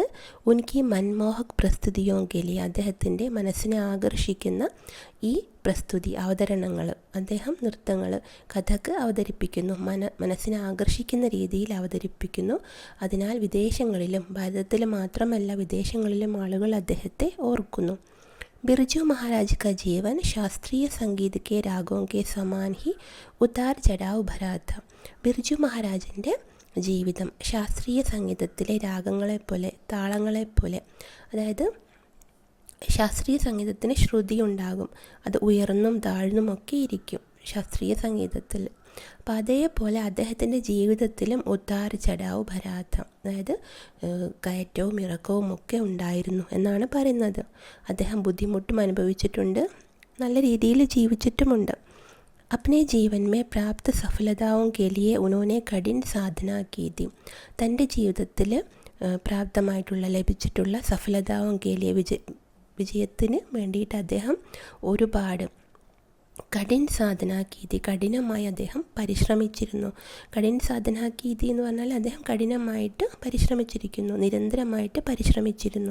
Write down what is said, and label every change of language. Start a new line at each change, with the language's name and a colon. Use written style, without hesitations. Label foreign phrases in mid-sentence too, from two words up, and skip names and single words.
Hindi: उनकी मनमोहक प्रस्तुतियों के लिए,
Malayalam: അദ്ദേഹത്തിൻ്റെ മനസ്സിനെ ആകർഷിക്കുന്ന ഈ പ്രസ്തുതി, അവതരണങ്ങൾ, അദ്ദേഹം നൃത്തങ്ങൾ, കഥക് അവതരിപ്പിക്കുന്നു, മനസ്സിനെ ആകർഷിക്കുന്ന രീതിയിൽ അവതരിപ്പിക്കുന്നു. അതിനാൽ വിദേശങ്ങളിലും, ഭാരതത്തിൽ മാത്രമല്ല വിദേശങ്ങളിലും ആളുകൾ അദ്ദേഹത്തെ ഓർക്കുന്നു.
Hindi: बिरजू महाराज का जीवन शास्त्रीय संगीत के रागों के समान ही उतार चढ़ाव भरा था.
Malayalam: ബിർജു മഹാരാജിൻ്റെ ജീവിതം ശാസ്ത്രീയ സംഗീതത്തിലെ രാഗങ്ങളെപ്പോലെ, താളങ്ങളെപ്പോലെ, അതായത് ശാസ്ത്രീയ സംഗീതത്തിന് ശ്രുതി ഉണ്ടാകും, അത് ഉയർന്നും താഴ്ന്നുമൊക്കെ ഇരിക്കും ശാസ്ത്രീയ സംഗീതത്തിൽ. അപ്പം അതേപോലെ അദ്ദേഹത്തിൻ്റെ ജീവിതത്തിലും
Hindi: उतार चढ़ाव भरा था,
Malayalam: അതായത് കയറ്റവും ഇറക്കവും ഒക്കെ ഉണ്ടായിരുന്നു എന്നാണ് പറയുന്നത്. അദ്ദേഹം ബുദ്ധിമുട്ടും അനുഭവിച്ചിട്ടുണ്ട്, നല്ല രീതിയിൽ ജീവിച്ചിട്ടുമുണ്ട്.
Hindi: अपने जीवन में प्राप्त सफलताओं के लिए उन्होंने कठिन साधना की थी.
Malayalam: തൻ്റെ ജീവിതത്തിൽ പ്രാപ്തമായിട്ടുള്ള ലഭിച്ചിട്ടുള്ള
Hindi: सफलताओं के लिए
Malayalam: വിജയത്തിന് വേണ്ടിയിട്ട് അദ്ദേഹം ഒരുപാട്
Hindi: कठिन साधना की थी,
Malayalam: കഠിനമായി അദ്ദേഹം പരിശ്രമിച്ചിരുന്നു.
Hindi: कठिन साधना की थी
Malayalam: എന്ന് പറഞ്ഞാൽ അദ്ദേഹം കഠിനമായിട്ട് പരിശ്രമിച്ചിരിക്കുന്നു, നിരന്തരമായിട്ട് പരിശ്രമിച്ചിരുന്നു.